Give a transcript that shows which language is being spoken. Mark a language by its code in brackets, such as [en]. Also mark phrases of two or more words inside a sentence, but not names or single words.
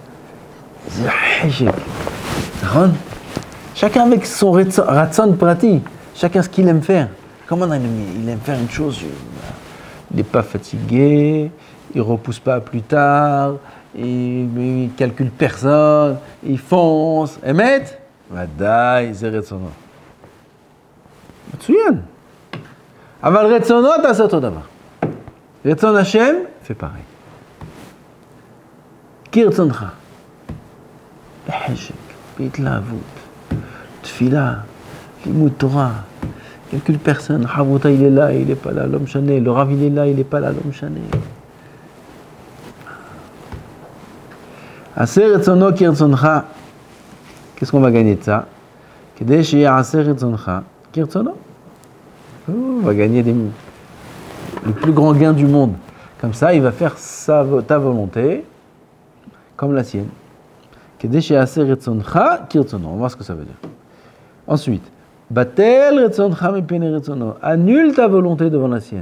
[fr] Chacun avec son [he] רצון פרטי. [fr] Chacun ce qu'il aime faire. Comment il aime faire une chose? Il n'est pas fatigué, il ne repousse pas plus tard, il ne calcule personne, il fonce. [he] אמת? ודאי, c'est רצונו. מצוין. אבל רצונו, t'as אותו דבר. רצון השם, [fr] fait pareil. [he] כרצונך. בחשק, בהתלהבות, תפילה, לימוד תורה, [fr] calcule personne, חבותה il est là, il est pas là, [he] לא משנה, [fr] le רב il est là, il est pas là, [he] לא משנה. עשה רצונו כרצונך. [fr] Qu'est-ce qu'on va gagner de ça? [he] כדי שיעשה רצונך כרצונו. [fr] On va gagner le plus grand gain du monde. Comme ça, il va faire ta volonté comme la sienne. On va voir ce que ça veut dire. Ensuite, annule ta volonté devant la sienne.